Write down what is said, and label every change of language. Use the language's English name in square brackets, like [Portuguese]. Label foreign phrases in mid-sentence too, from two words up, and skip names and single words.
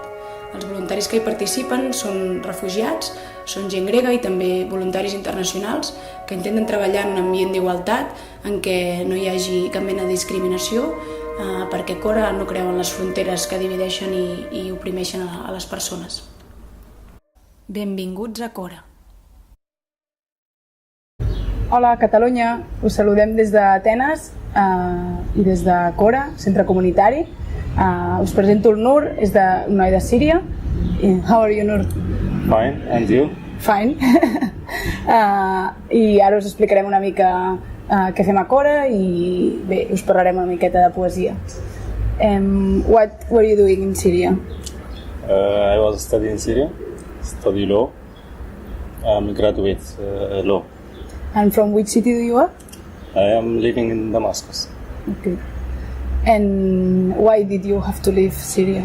[Catalan] Els voluntaris que hi participen són refugiats, són gent grega i també voluntaris internacionals que intenten treballar en un ambient d'igualtat en què no hi hagi cap mena de discriminació perquè Cora no creu en les fronteres que divideixen i oprimeixen a les persones. Benvinguts a Cora. Hola Catalunya, us saludem des d'Atenes i des de Cora, centre comunitari. Us presento el Nur, és un noi de Síria. [English] How are you, Nur? Fine, and you? Fine. [Catalan] I ara us explicarem una mica què fem a Cora i bé, us parlarem una miqueta de poesia. [English] What were you doing in Syria? I was studying in Syria, study law. I'm a graduate law. And from which city do you are? I am living in Damascus. Okay. And why did you have to leave Syria?